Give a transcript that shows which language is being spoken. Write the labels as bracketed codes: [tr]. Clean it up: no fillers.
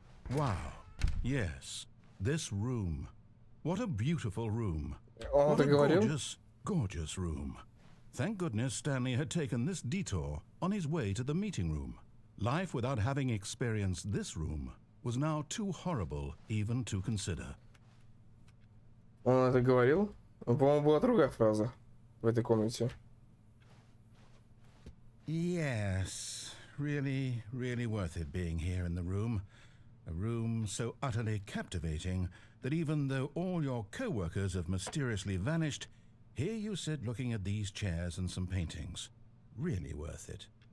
[en] Wow. Yes, this room. What a beautiful room. What a gorgeous, gorgeous room. Thank goodness Stanley had taken this detour on his way to the meeting room. Life without having experienced this room was now too horrible even to consider. [ru] Он это говорил? По-моему, была другая фраза в этой комнате. [en] Yes, really, really worth it being here in the room. A room so utterly captivating that even though all your co-workers have mysteriously vanished, here you sit looking at these chairs and some paintings. Really worth it.